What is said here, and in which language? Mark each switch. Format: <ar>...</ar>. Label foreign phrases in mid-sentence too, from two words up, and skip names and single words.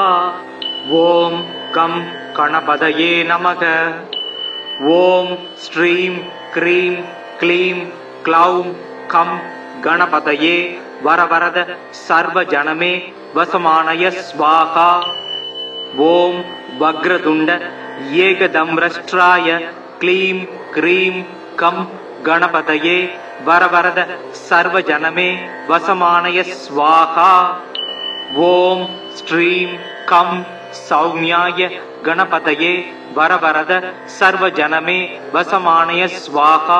<sa>ओम कं गणपतये नमः। ओम श्रीं क्रीं क्लीं क्लौं कं गणपतये वरवरद सर्वजनमे वसमानय स्वाहा। ॐ वक्रतुण्ड एकदंष्ट्राय क्लीं क्रीं कं गणपतये वरवरद सर्वजनमे वशमानय स्वाहा. ॐ श्रीं कं सौम्याय गणपतये वरवरद सर्वजनमे वशमानय स्वाहा.</sa>